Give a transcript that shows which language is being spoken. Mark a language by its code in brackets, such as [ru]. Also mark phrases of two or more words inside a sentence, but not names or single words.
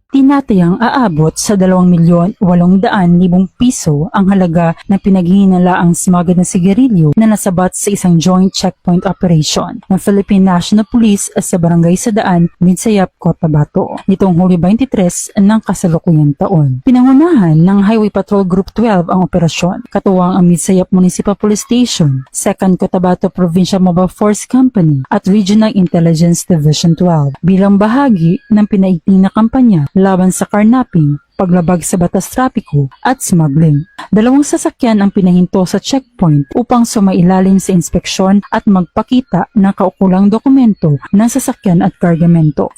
[tl] Tinatayang aabot sa 2,800,000 piso ang halaga ng pinaghihinalaang smuggled na sigarilyo na nasabat sa isang [en] joint checkpoint operation [tl] ng Philippine National Police sa Barangay Sadaan, Midsayap, Cotabato nitong Hulyo 23 ng kasalukuyang taon. Pinangunahan ng Highway Patrol Group 12 ang operasyon, katuwang ang Midsayap Municipal Police Station, 2nd Cotabato Provincial Mobile Force Company at Regional Intelligence Division 12 bilang bahagi ng pinaigting na kampanya laban sa carnapping, paglabag sa batas trapiko at smuggling. 2 sasakyan ang pinahinto sa checkpoint upang sumailalim sa inspeksyon at magpakita ng kaukulang dokumento ng sasakyan at kargamento.